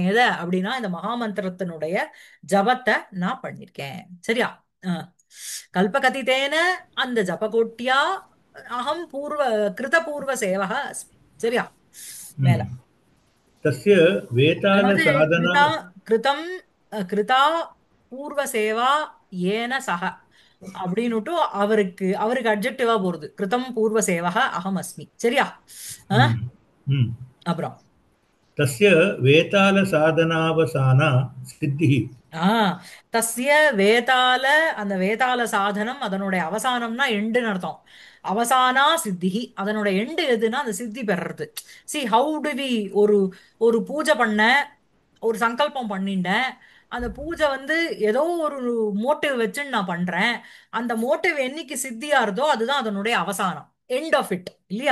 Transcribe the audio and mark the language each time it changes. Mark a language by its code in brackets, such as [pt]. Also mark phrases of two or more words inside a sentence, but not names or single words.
[ta] எதை அப்படின்னா இந்த மகாமந்திரத்தினுடைய ஜபத்தை நான் பண்ணியிருக்கேன். சரியா? அஹ். [sa] कल्पकतितेन அந்த जपकोट्या अहं कृत पूर्व सेवक अस्मि. [ta] சரியா? மேல [sa] तस्य [ta] அதாவது [sa] वेतालसाधना कृतम् कृता पूर्व सेवा एन सह [ta] அப்படின்னுட்டு அவருக்கு அவருக்கு அட்ஜெக்டிவா போறது, [sa] कृतम् पूर्व सेवक अहम् अस्मि. [ta] சரியா? அஹ். हम्म, हम्म। அப்புறம் [sa] तस्य वेतालसाधनावसाना सिद्धिः [ta] ஆ [sa] तस्य वेताल, [ta] அந்த வேதாள சாதனம் அதனுடைய அவசானம்னா எண்டுன்னு அர்த்தம். [sa] अवसाना सिद्धिः, [ta] அதனோட எண்டு எதுன்னா அந்த சித்தி பெறது. [en] see how do we, [ta] ஒரு ஒரு பூஜை பண்ண, ஒரு சங்கல்பம் பண்ணிட்டேன், அந்த பூஜை வந்து ஏதோ ஒரு மோட்டிவ் வச்சுன்னு நான் பண்றேன், அந்த மோட்டிவ் என்னைக்கு சித்தியாருதோ அதுதான் அதனுடைய அவசானம், [en] end of it, [ta] இல்லையா?